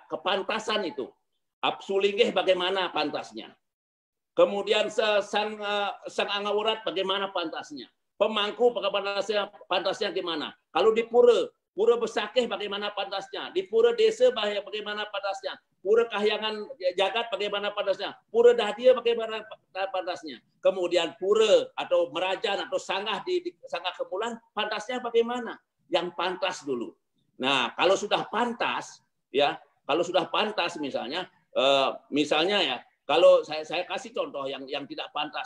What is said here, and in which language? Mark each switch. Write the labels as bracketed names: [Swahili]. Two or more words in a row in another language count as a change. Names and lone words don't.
[Indonesian] Kepantasan itu. Apsulinggih bagaimana pantasnya? Kemudian sang angawurat bagaimana pantasnya? Pemangku pantasnya gimana? Kalau di pura besakeh bagaimana pantasnya? Di pura desa bagaimana pantasnya? Pura kahyangan jagat bagaimana pantasnya? Pura dahdia bagaimana pantasnya? Kemudian pura atau merajan atau sanggah di sanggah kemulan pantasnya bagaimana? Yang pantas dulu. Nah, kalau sudah pantas ya, kalau sudah pantas misalnya ya, kalau saya kasih contoh yang tidak pantas.